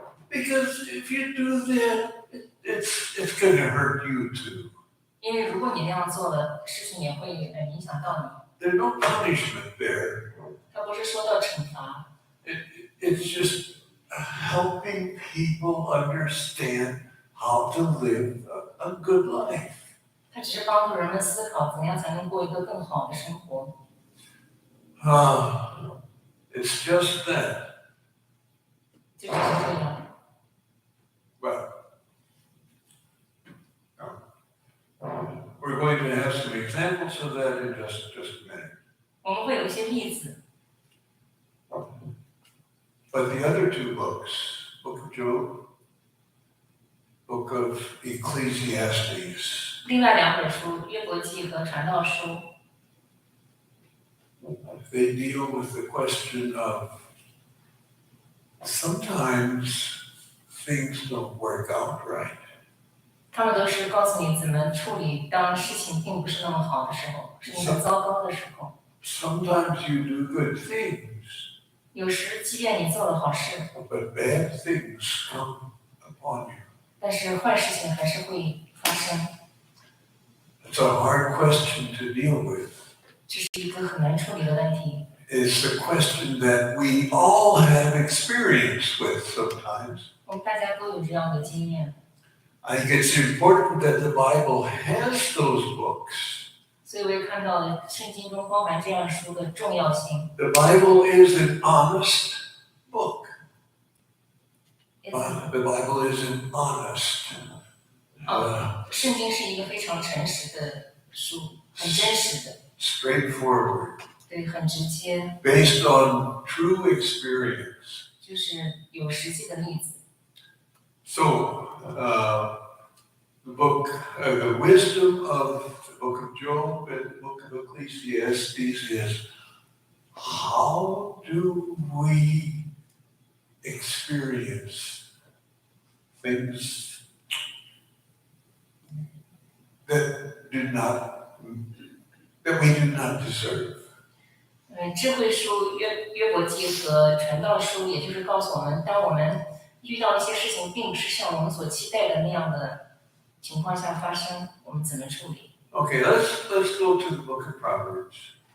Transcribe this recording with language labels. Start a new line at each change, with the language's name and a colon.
English: Because if you do that, it's going to hurt you too.
Chinese: 因为如果你那样做了，事情也会影响到你。
English: There's no punishment there.
Chinese: 它不是说到惩罚。
English: It's just helping people understand how to live a good life.
Chinese: 它只是帮助人们思考怎样才能过一个更好的生活。
English: It's just that.
Chinese: 就只是这样。
English: Well, we're going to have some examples of that in just a minute.
Chinese: 我们会有一些例子。
English: But the other two books, Book of Job, Book of Ecclesiastes,
Chinese: 另外两本书《约伯记》和《传道书》，
English: they deal with the question of sometimes things don't work out right.
Chinese: 他们都是告诉你怎么处理当事情并不是那么好的时候，是很糟糕的时候。
English: Sometimes you do good things,
Chinese: 有时即便你做了好事，
English: but bad things come upon you.
Chinese: 但是坏事情还是会发生。
English: It's a hard question to deal with.
Chinese: 这是一个很难处理的问题。
English: It's a question that we all have experience with sometimes.
Chinese: 我们大家都有这样的经验，
English: I think it's important that the Bible has those books.
Chinese: 所以我也看到了圣经中包含这样书的重要性。
English: The Bible is an honest book. The Bible is an honest.
Chinese: 圣经是一个非常诚实的书，很真实的，
English: Straightforward,
Chinese: 对，很直接，
English: based on true experience.
Chinese: 就是有实际的例子。
English: So, the wisdom of the book of Job and the book of Ecclesiastes is how do we experience things that we do not deserve?
Chinese: 智慧书约伯记和传道书，也就是告诉我们，当我们遇到一些事情并不是像我们所期待的那样的情况下发生，我们怎么处理？
English: Okay, let's go to the book of Proverbs.